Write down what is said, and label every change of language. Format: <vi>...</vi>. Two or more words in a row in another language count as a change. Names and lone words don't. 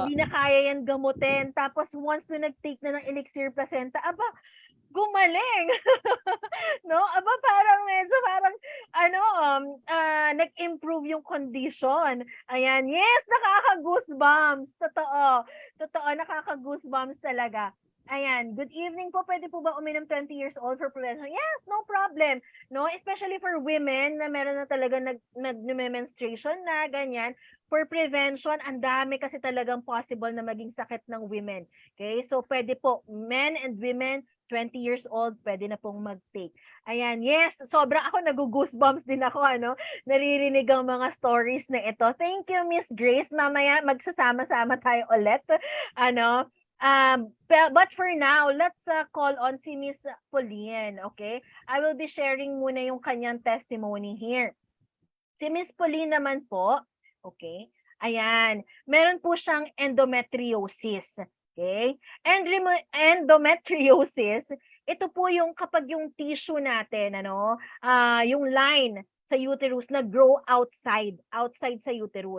<tl>Hindi na kaya yan gamutin. Tapos once na nag-take na ng elixir placenta, aba, gumaling. No? Aba, parang nag-improve yung condition. Ayan, yes, nakaka-goosebumps. Totoo, nakaka-goosebumps talaga. Ayan,</tl> <en>good evening</en> <tl>po. Pwede po ba uminom 20 years old</tl> <en>for prevention? Yes, no problem.</en> <tl>No,</tl> <en>especially for women</en> <tl>na meron na talaga nag-menstruation na ganyan.</tl> <en>For prevention,</en> <tl>ang dami kasi talagang possible na maging sakit ng women. Okay? So pwede po</tl> <en>men and women 20 years old,</en> <tl>pwede na pong mag-take. Ayan, yes, sobrang ako nag-goosebumps din ako, naririnig ang mga stories na ito.</tl> <en>Thank you, Miss Grace.</en> <tl>Mamaya magsasama-sama tayo ulit.</tl> <en>But for now, let's call on si Miss Pauline, okay? I will be sharing</en> <tl>muna yung kanyang</tl> <en>testimony here.</en> <tl>Si Miss Pauline naman po, okay? Ayan, meron po siyang endometriosis. Okay? Endometriosis, ito po yung kapag yung tissue natin, yung line sa uterus na</tl> <en>grow outside</en> <tl>sa uterus.</tl>